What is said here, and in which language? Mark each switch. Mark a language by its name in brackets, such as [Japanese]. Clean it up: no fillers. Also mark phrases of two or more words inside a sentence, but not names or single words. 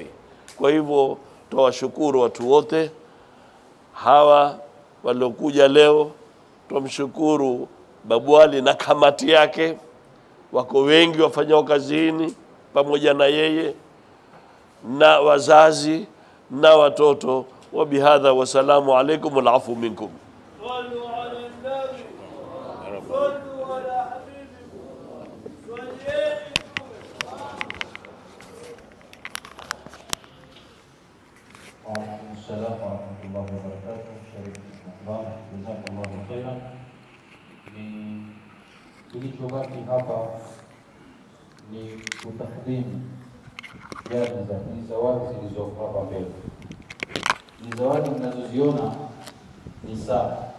[Swahili] Kwa hivyo tuwashukuru watu wote hawa waliokuja leo. Tumshukuru Babu Ali na kamati yake, wako wengi wafanyao kazini pamoja na yeye, na wazazi na watoto. [Arabic] وبهذا والسلام عليكم والعفو منكم. صلوا على النبي، صلوا على حبيبكم, السلام ورحمة الله وبركاته. [Swahili] Shariki Allah, [Arabic] جزاك الله خيرا. [Swahili] Ni kilichobaki hapa ni kutathmini jaza ni zawadi zilizoko hapa mbele. Ni zawadi mnazoziona ni saa.